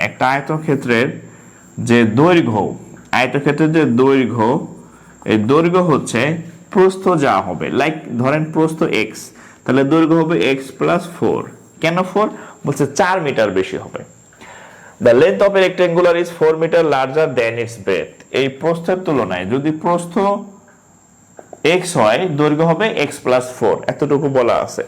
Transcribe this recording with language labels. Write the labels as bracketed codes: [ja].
[bn] একটা আয়তক্ষেত্রের যে দৈর্ঘ্য, আয়তক্ষেত্রের যে দৈর্ঘ্য, এই দৈর্ঘ্য হচ্ছে প্রস্থ যা হবে, লাইক ধরেন প্রস্থ x, তাহলে দৈর্ঘ্য হবে x প্লাস 4। কেন 4? বলছে 4 মিটার বেশি হবে। [en] The length of a rectangular is 4 meter larger than its breadth. [bn] এই প্রস্থের তুলনায় যদি প্রস্থ x হয়, দৈর্ঘ্য হবে x প্লাস 4, এতটুকু বলা আছে।